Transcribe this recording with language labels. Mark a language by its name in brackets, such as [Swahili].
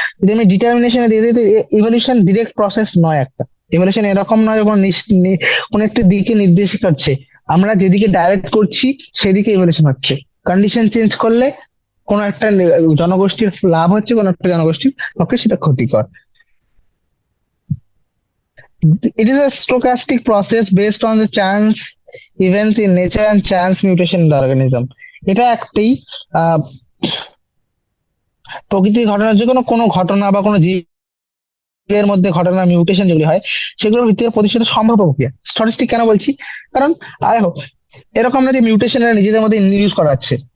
[Bangla] যদি আমি ডিটারমিনেশনে দিয়ে দিই, তো ইভলিউশন ডিরেক্ট প্রসেস নয় একটা। ইভলিউশন এরকম নয় যখন কোন একটা দিকে নির্দেশ করছে, আমরা যেদিকে ডাইরেক্ট করছি সেদিকে ইভলিউশন হচ্ছে। কন্ডিশন চেঞ্জ করলে কোন একটা জনগোষ্ঠীর লাভ হচ্ছে, কোন একটা জনগোষ্ঠীর পক্ষে সেটা ক্ষতিকর। [English] It is a stochastic process based on the chance events in nature and chance mutation in the organism. [Bangla] এটা একটি আহ প্রকৃতির ঘটনার, যে কোনো কোনো ঘটনা বা কোনো জীবের মধ্যে ঘটনা মিউটেশন যেগুলি হয়, সেগুলোর ভিত্তিতে প্রতিষ্ঠিত সম্ভাব্য প্রক্রিয়া। স্ট্যাটিস্টিক কেন বলছি, কারণ দেখো, এরকম না যে মিউটেশন এরা নিজেদের মধ্যে ইন্ডিউস করাচ্ছে।